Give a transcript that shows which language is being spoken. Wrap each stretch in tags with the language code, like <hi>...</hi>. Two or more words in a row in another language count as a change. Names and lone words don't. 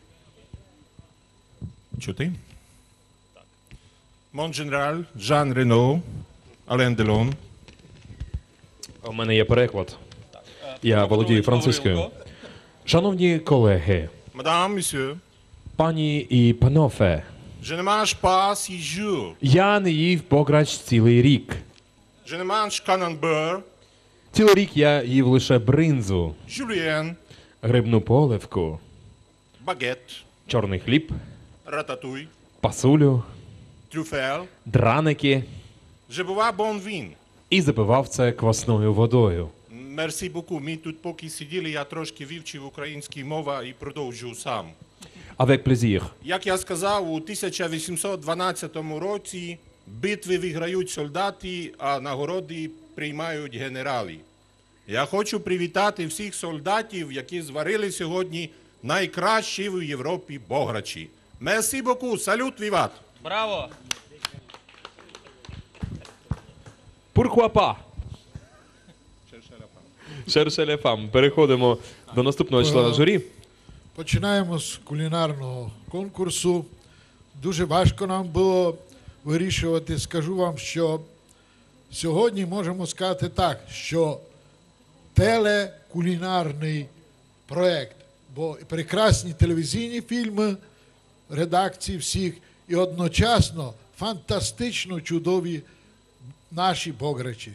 <uk>Чути?</uk> <fr>Mon général Жан Рено, Ален Делон.</fr> <uk>У мене є переклад. Я володію французькою. Шановні колеги,</uk> <fr>Madame, monsieur,</fr> <uk>пані і панове,</uk> <fr>je ne mange pas 6 jours.</fr> <uk>я не їв бограч цілий рік.</uk> <fr>Je ne mange qu'un beurre.</fr> <uk>Цілий рік я їв лише бринзу,</uk> <fr>Julienne,</fr> <uk>грибну поливку,</uk> <fr>baguette,</fr> <uk>чорний хліб,</uk> <fr>ratatouille,</fr> <uk>пасулю,</uk> <fr>truffel.</fr> <uk>драники</uk> <fr>Je bois bon vin.</fr> <uk>і запивав це квасною водою.</uk> <fr>Merci beaucoup.</fr> <uk>Ми тут поки сиділи, я трошки вивчив українську мову і продовжу сам.</uk> <fr>Avec plaisir.</fr> <uk>Як я сказав, у 1812 році битви виграють солдати, а нагороди приймають генерали. Я хочу привітати всіх солдатів, які зварили сьогодні найкращі в Європі бограчі.</uk> <fr>Merci beaucoup.</fr> <uk>Салют, віват! Браво!</uk> <fr>Pourquoi pas? Cherchez les femmes.</fr> <uk>Переходимо до наступного члена журі. Починаємо з кулінарного конкурсу. Дуже важко нам було вирішувати. Скажу вам, що сьогодні можемо сказати так, що телекулінарний проєкт, бо прекрасні телевізійні фільми, редакції всіх, і одночасно фантастично чудові наші бограчі.</uk>